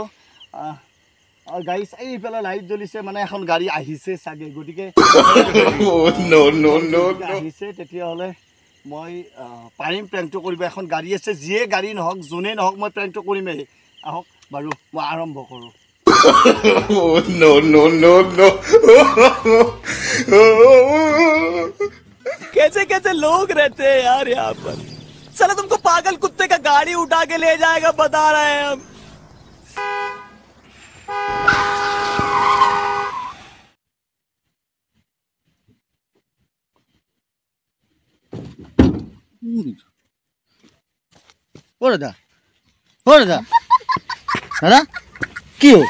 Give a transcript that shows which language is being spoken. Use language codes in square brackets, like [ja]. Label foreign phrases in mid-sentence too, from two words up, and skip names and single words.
[as] গাড়ী এইফালে লাইট জ্বলিছে, মানে এখন গাড়ী আহিছে চাগে, গতিকে আহিছে তেতিয়াহ'লে মই পাৰিম প্ৰেংকটো কৰিব। এখন গাড়ী আছে, যিয়ে গাড়ী নহওক, যোনেই নহওক, মই প্ৰেংকটো কৰিমেই। আহক বাৰু মই আৰম্ভ কৰোঁ। [hi] कैसे कैसे लोग रहते हैं यार यहाँ पर। चलो तुमको पागल कुत्ते का गाड़ी उठा के ले जाएगा, बता रहे हैं हम। [as] दादा दादा কি হ'ল?